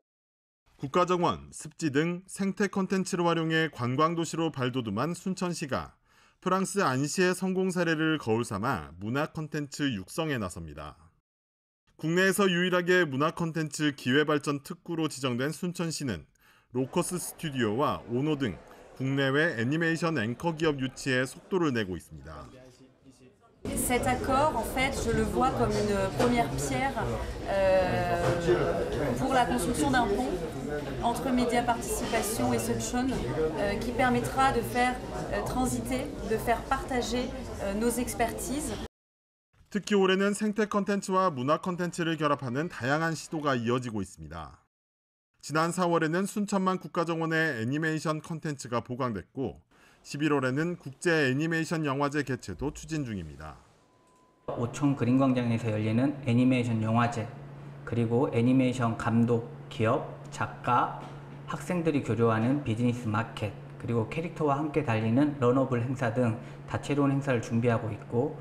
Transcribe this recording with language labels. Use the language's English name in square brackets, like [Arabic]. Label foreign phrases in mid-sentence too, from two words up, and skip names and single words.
[Korean] 국가정원, 습지 등 생태 콘텐츠를 활용해 관광도시로 발돋움한 순천시가 프랑스 안시의 성공 사례를 거울 삼아 문화 콘텐츠 육성에 나섭니다. 국내에서 유일하게 문화 콘텐츠 기회발전 특구로 지정된 순천시는 로커스 스튜디오와 오노 등 국내외 애니메이션 앵커 기업 유치에 속도를 내고 있습니다. [French] Cet accord, en fait, je le vois comme une première pierre pour la construction d'un pont entre Média Participation et Sunshine qui permettra de faire transiter, de faire partager nos expertises. [Korean] 특히 올해는 생태 콘텐츠와 문화 콘텐츠를 결합하는 다양한 시도가 이어지고 있습니다. 지난 4월에는 순천만 국가정원의 애니메이션 콘텐츠가 보강됐고 11월에는 국제 애니메이션 영화제 개최도 추진 중입니다. 오천 그린광장에서 열리는 애니메이션 영화제, 그리고 애니메이션 감독, 기업, 작가, 학생들이 교류하는 비즈니스 마켓, 그리고 캐릭터와 함께 달리는 런어블 행사 등 다채로운 행사를 준비하고 있고